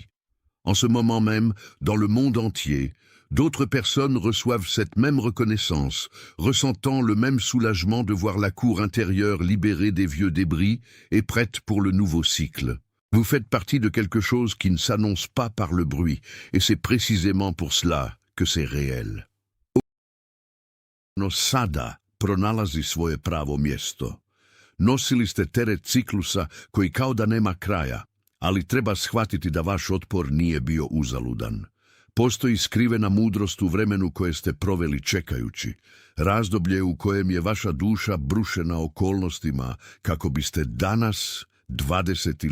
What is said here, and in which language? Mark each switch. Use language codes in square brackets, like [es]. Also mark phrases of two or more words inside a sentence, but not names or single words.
[fr] En ce moment même, dans le monde entier, d'autres personnes reçoivent cette même reconnaissance, ressentant le même soulagement de voir la cour intérieure libérée des vieux débris et prête pour le nouveau cycle. Vous faites partie de quelque chose qui ne s'annonce pas par le bruit, et c'est précisément pour cela que c'est réel. [hr] No sada pronalazi svoje pravo mjesto. Nosili ste teret ciklusa koji kao da nema kraja, ali treba shvatiti da vaš otpor nije bio uzaludan. Postoji skrivena mudrost u vremenu koje ste proveli čekajući, razdoblje u kojem je vaša duša brušena okolnostima kako biste danas, 20.